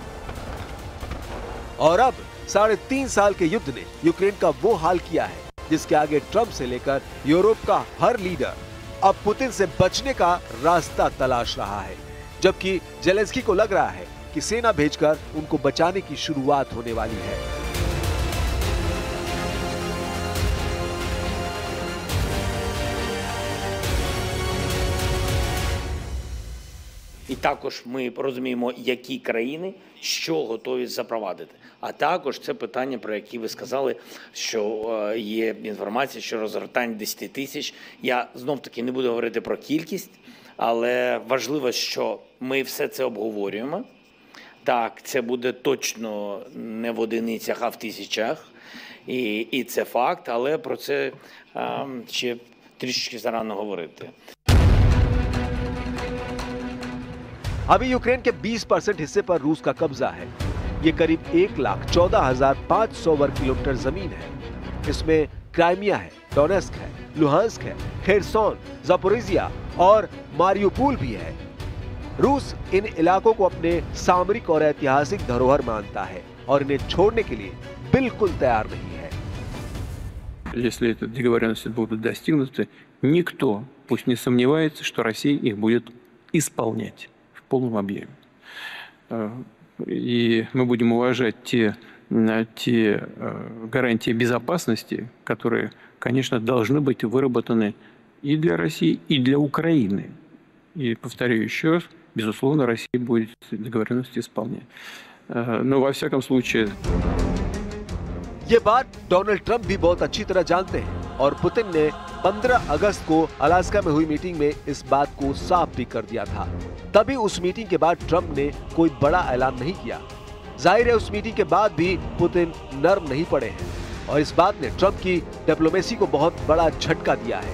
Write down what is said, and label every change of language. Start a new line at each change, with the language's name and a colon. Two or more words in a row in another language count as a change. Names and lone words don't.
Hindi: और अब 3.5 साल के युद्ध ने यूक्रेन का वो हाल किया है जिसके आगे ट्रंप से लेकर यूरोप का हर लीडर अब पुतिन से बचने का रास्ता तलाश रहा है, जबकि जेलेंस्की को लग रहा है कि सेना भेजकर उनको बचाने की शुरुआत होने वाली है।
Ukrainian: І також ми розуміємо, які країни що готові запровадити. А також це питання, про які ви сказали, що є інформація, що розгортання 10 тисяч. Я знов-таки не буду говорити про кількість, але важливо, що ми все це обговорюємо. Так, це буде точно не в одиницях, а в тисячах. І це факт, але про це ще трішечки зарано говорити.
Hindi: अभी यूक्रेन के 20% हिस्से पर रूस का कब्जा है। ये करीब 1,14,500 वर्ग किलोमीटर जमीन है। इसमें क्राइमिया है, डोनेस्क है, लुहांस्क है, खेरसोन, जापोरिजिया और मारियुपोल भी है। रूस इन इलाकों को अपने सामरिक और ऐतिहासिक धरोहर मानता है और इन्हें छोड़ने के लिए बिल्कुल तैयार नहीं है।
Russian: Если эти договоренности будут достигнуты, никто пусть не сомневается, что Россия их будет исполнять в полном объеме. И мы будем уважать те гарантии безопасности, которые, конечно, должны быть выработаны и для России, и для Украины. И повторю еще раз, безусловно, Россия будет договоренности исполнять. Но во всяком случае...
Hindi: ये बात डोनाल्ड ट्रंप भी बहुत अच्छी तरह जानते हैं और पुतिन ने 15 अगस्त को अलास्का में हुई मीटिंग में इस बात को साफ भी कर दिया था। तभी उस मीटिंग के बाद ट्रंप ने कोई बड़ा ऐलान नहीं किया। जाहिर है उस मीटिंग के बाद भी पुतिन नर्म नहीं पड़े हैं और इस बात ने ट्रंप की डिप्लोमेसी को बहुत बड़ा झटका दिया है।